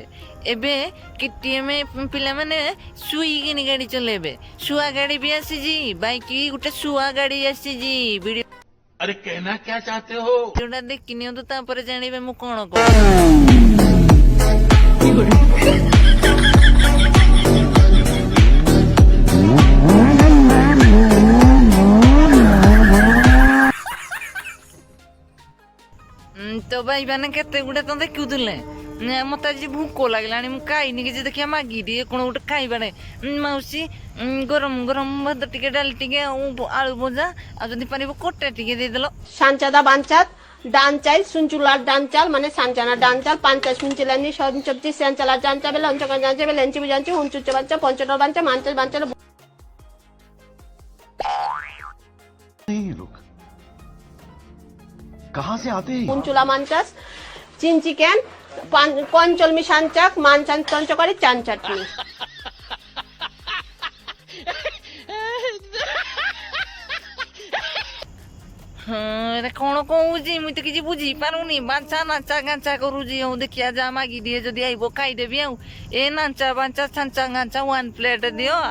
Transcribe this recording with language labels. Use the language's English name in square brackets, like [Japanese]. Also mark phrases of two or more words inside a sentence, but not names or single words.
[Odia] ଏବେ KTM ପିଲାମାନେ ଶୁଇକିନି ଗାଡ଼ି ଚଲେଇବେ। ଶୁଆ ଗାଡ଼ି ବି ଆସିଛି, ବାଇକ୍ ଗୋଟେ ଶୁଆ ଗାଡ଼ି ଆସିଛି। ଭିଡ଼ିଓ [Hindi] अरे कहना क्या चाहते हो? [Odia] ଭିଡ଼ିଓଟା ଦେଖି ନିଅନ୍ତୁ, ତାପରେ ଜାଣିବେ ମୁଁ କଣ କହୁଛି। ତ ଭାଇମାନେ କେତେ ଗୁଡ଼େ ତ ଦେଖୁଥିଲେ। ମତେ ଆଜି ଭୋକ ଲାଗିଲାଣି, ମୁଁ ଖାଇନି କିଛି। ଦେଖିବା ମାଗି ଟିକେ କଣ ଗୋଟେ ଖାଇବାରେ। ମାଉସୀ ଗରମ ଗରମ ଭାତ ଟିକେ, ଡାଲି ଟିକେ, ଆଉ ଆଳୁ ଭଜା, ଆଉ ଯଦି ପାରିବ କୋଟା ଟିକେ ଦେଇଦେଲ। সাঞ্চাদা বাঞ্চাত ডান চাইল সুঞ্চুলার ডান চাল মানে সাঞ্চানা ডান চাল পাঞ্চা সুঞ্চিলানি সঞ্চবজি সাঞ্চালার ডান চাবেল অঞ্চকা ডান চাবেল লেঞ্চি বুঝাঞ্চি হুঞ্চুচ্চ বাঞ্চা পঞ্চটর বাঞ্চা মাঞ্চাল বাঞ্চাল [Hindi] नहीं लोग कहाँ से आते हैं? হুঞ্চুলা মাঞ্চাস চিনচি ক্যান পঞ্চলমি সাঞ্চাক মানচান তঞ্চকারি চান চাটনি [Odia] ଏଟା କଣ କହୁଛି ମୁଁ ତ କିଛି ବୁଝି ପାରୁନି। ବାଞ୍ଚା ନାଚା ଗାଞ୍ଚା କରୁଛି। ଆଉ ଦେଖିଆ ଯା ମାଗି ଦିଏ, ଯଦି ଆଇବ ଖାଇଦେବି। ଆଉ ଏ ନାଞ୍ଚା ବାଞ୍ଚା ଛାଞ୍ଚା ଗାଞ୍ଚା 1 ପ୍ଲେଟ ଦିଅ।